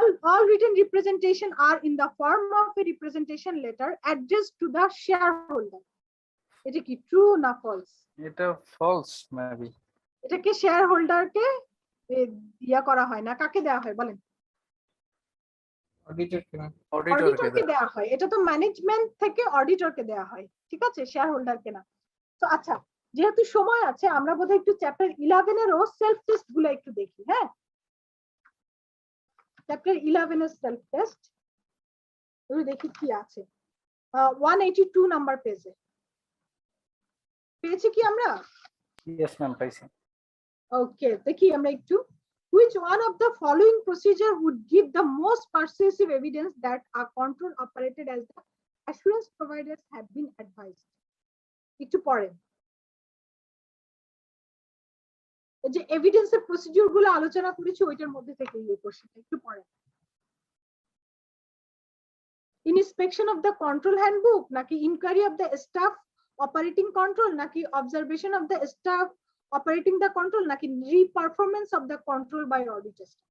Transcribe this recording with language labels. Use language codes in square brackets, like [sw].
[en] All written representation are in the form of a representation letter addressed to the shareholder. [bn] এটা কি true না false? এটা false maybe. এটাকে share হোল্ডারকে ইয়া করা হয় না, কাকে দেওয়া হয় বলেন? অডিটরকে দেওয়া হয়। এটা তো ম্যানেজমেন্ট থেকে অডিটরকে দেওয়া হয়, ঠিক আছে, শেয়ার হোল্ডারকে না। তো আচ্ছা, যেহেতু সময় আছে আমরা বোধহয় একটু চ্যাপ্টার 11 এরও সেলফ টেস্ট গুলো একটু দেখি। হ্যাঁ, চ্যাপ্টার 11 এর সেলফ টেস্ট দেখি কি আছে। 182 নাম্বার পেজে পেয়েছি কি আমরা? ইয়েস ম্যাম, পাইছি। ওকে, দেখি আমরা একটু। [en] Which one of the following procedure would give the most persuasive evidence that a control operated as the assurance providers have been advised? [bn] একটু পড়েন। এই যে এভিডেন্সের প্রসিডিউর গুলো আলোচনা করেছি ওইটার মধ্যে থেকে এই কোশ্চেনটা একটু পড়েন। [en] Inspection of the control handbook, নাকি inquiry of the staff operating control, নাকি observation of the staff operating the control, নাকি reperformance of the control by auditor?